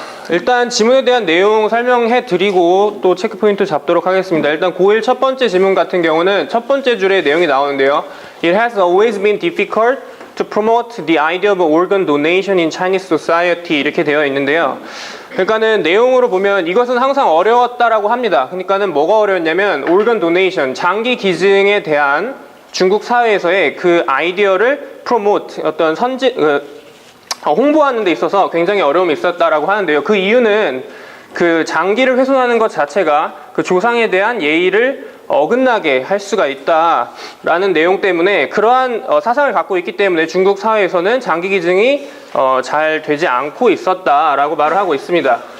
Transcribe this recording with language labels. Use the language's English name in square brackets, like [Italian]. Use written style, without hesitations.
[Korean] 일단 지문에 대한 내용 설명해 드리고 또 체크포인트 잡도록 하겠습니다. 일단 고1 첫 번째 지문 같은 경우는 첫 번째 줄에 내용이 나오는데요. [English] It has always been difficult to promote the idea of organ donation in Chinese society [Korean] 이렇게 되어 있는데요. 그러니까는 내용으로 보면 이것은 항상 어려웠다라고 합니다. 그러니까는 뭐가 어려웠냐면 organ donation, 장기 기증에 대한 중국 사회에서의 그 아이디어를 promote, 어떤 홍보하는 데 있어서 굉장히 어려움이 있었다라고 하는데요. 그 이유는 그 장기를 훼손하는 것 자체가 그 조상에 대한 예의를 어긋나게 할 수가 있다라는 내용 때문에 그러한 사상을 갖고 있기 때문에 중국 사회에서는 장기 기증이 잘 되지 않고 있었다라고 말을 하고 있습니다.